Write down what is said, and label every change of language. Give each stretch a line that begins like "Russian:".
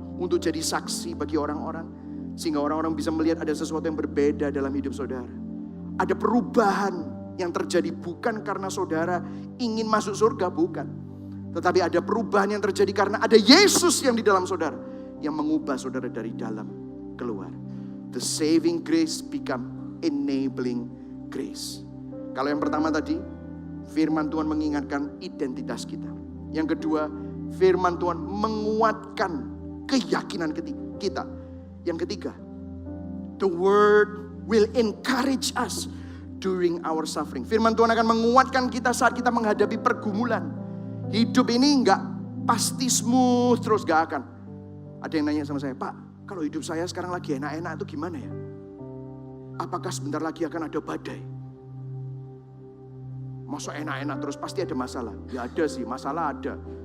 Indonesian: Untuk jadi saksi bagi orang-orang. Sehingga orang-orang bisa melihat ada sesuatu yang berbeda dalam hidup saudara. Ada perubahan yang terjadi bukan karena saudara ingin masuk surga, bukan. Tetapi ada perubahan yang terjadi karena ada Yesus yang di dalam saudara. Yang mengubah saudara dari dalam keluar.
English: The saving grace become enabling grace.
Indonesian: Kalau yang pertama tadi, firman Tuhan mengingatkan identitas kita. Yang kedua, firman Tuhan menguatkan keyakinan kita. Yang ketiga,
English: the word will encourage us during our suffering.
Indonesian: Firman Tuhan akan menguatkan kita saat kita menghadapi pergumulan. Hidup ini enggak pasti smooth terus, gak akan. Ada yang nanya sama saya, Pak, kalau hidup saya sekarang lagi enak-enak itu gimana ya? Apakah sebentar lagi akan ada badai? Masa enak-enak terus pasti ada masalah? Ya ada sih, masalah ada.